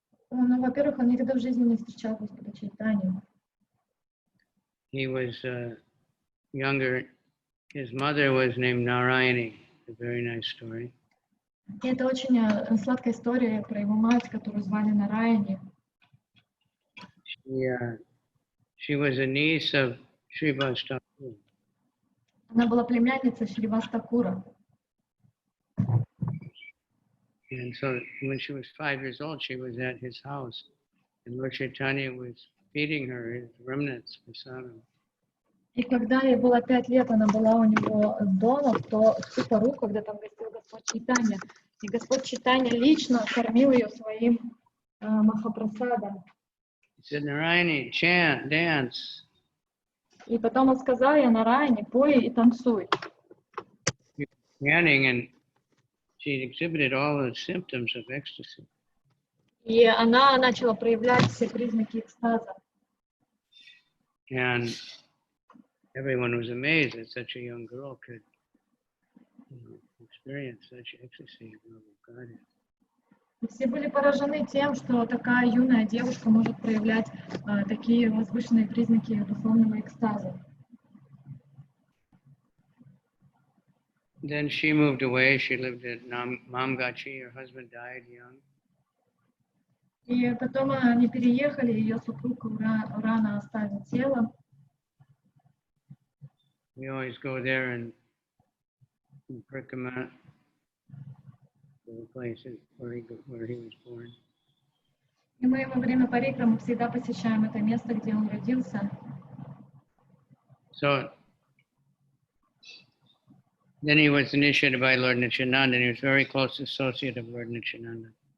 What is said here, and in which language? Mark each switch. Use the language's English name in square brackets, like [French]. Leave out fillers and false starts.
[Russian] Ну, во-первых, он никогда в жизни не встречал Господа Чайтанью. [English] He was younger. His mother was named Narayani. A very nice story. [Russian] И это очень сладкая история про его мать, которую звали Нараяни. [English] She was a niece of Srivas Thakur. [Russian] Она была племянницей Шривас Такура. [English] And so when she was 5 years old, she was at his house, and Lord Chaitanya was feeding her his remnants, prasadam. [Russian] И когда ей было 5 лет, она была у него дома в ту пору, когда там гостил Господь Чайтанья. И Господь Чайтанья лично кормил ее своим махапрасадом. [English] He said, Narayani, chant, dance. [Russian] И потом он сказал ей: Нараяни, пой и танцуй. [English] She was chanting, and she exhibited all the symptoms of ecstasy. [Russian] И она начала проявлять все признаки экстаза. [English] And everyone was amazed that such a young girl could experience such ecstasy of love of God. [Russian] И все были поражены тем, что такая юная девушка может проявлять такие возвышенные признаки духовного экстаза. [English] Then she moved away. She lived at Mamgachi. Her husband died young. [Russian] И потом они переехали, ее супруг рано оставил тело. [English] We always go there and Prikama, the places where he was born. [Russian] И мы во время парикрамы всегда посещаем это место, где он родился. [English] So then he was initiated by Lord Nityananda, and he was a very close associate of Lord Nityananda.